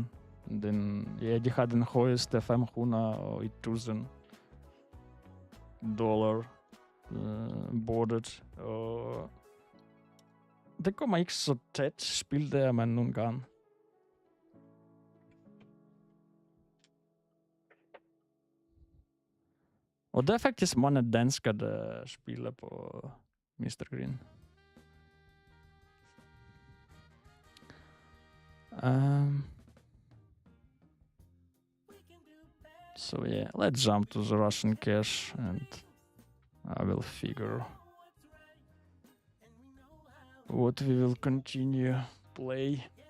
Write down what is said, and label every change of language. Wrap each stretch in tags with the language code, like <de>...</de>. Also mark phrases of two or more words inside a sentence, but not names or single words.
<da>De har den højeste 500.000 dollar bordet. Og det kommer ikke så tæt spil der, men nogle gange. Og der er faktisk mange danskere, der spiller på Mr. Green.</da> <en>So yeah, let's jump to the Russian cache and I will figure what we will continue play.</en>